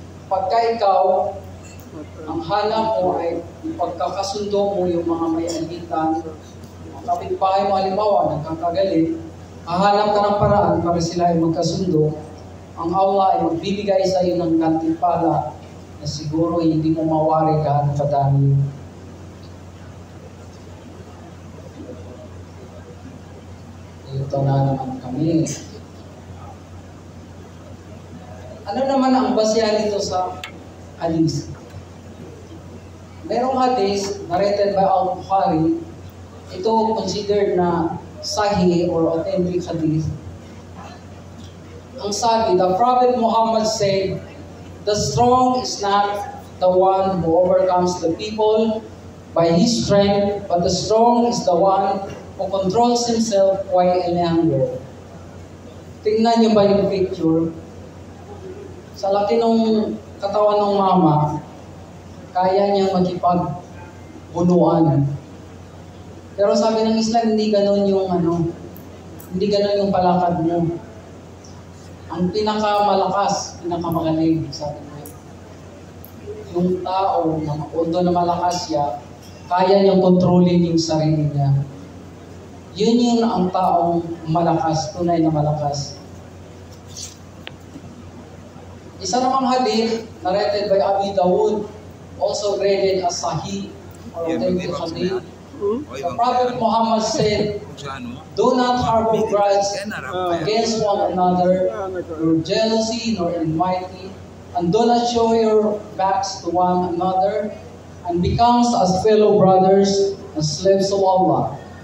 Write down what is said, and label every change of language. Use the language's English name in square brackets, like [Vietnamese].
[Filipino] Pagka ikaw, ang hanap mo ay pagkakasundo mo yung mga may alitan, kapitbahay mo halimbawa, nagkakagalit, hahanap ka ng paraan para sila ay magkasundo, ang Allah ay magbibigay sa iyo ng gantimpala na siguro hindi mo mawari gaano kadami. Ito na naman kami. Ano naman ang basehan nito sa hadith? Merong hadith [English] narrated by [Filipino] Al-Bukhari. Ito considered na sahih [English] or authentic [Filipino] hadith. Ang sabi, [English] the Prophet Muhammad said, the strong is not the one who overcomes the people by his strength, but the strong is the one who controls himself while in anger. [Filipino] Tingnan niyo ba yung picture? Sa laki ng katawan ng mama, kaya niyang makipagbunuan. Pero sabi ng Islam, hindi ganun hindi ganun yung palakad mo. Ang pinakamalakas, pinakamagaling, sabi niya. Yung tao, although na malakas siya, kaya niyang kontrolin yung sarili niya. Yun ang taong malakas, tunay na malakas. Isa namang hadith, [English] narrated by Abi Dawud, also graded as Sahih or authentic hadith. The Prophet Muhammad said, do not harbor grudge against one another, nor jealousy, nor enmity, and do not show your backs to one another, and becomes as fellow brothers and slaves of Allah.